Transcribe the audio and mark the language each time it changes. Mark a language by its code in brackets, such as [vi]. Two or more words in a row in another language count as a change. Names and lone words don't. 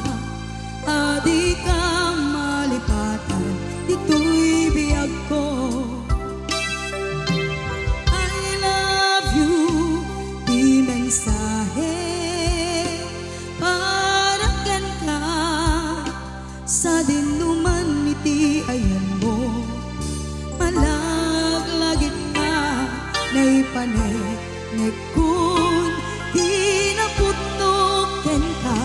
[ilo] Adi ka malipatan dito'y biyag ko. [en] I love you, [ilo] di mensahe para ken ka. Sa dinuman iti ayan mo, malaglagit ka na'y panek-nek kun kinapudno ken ka.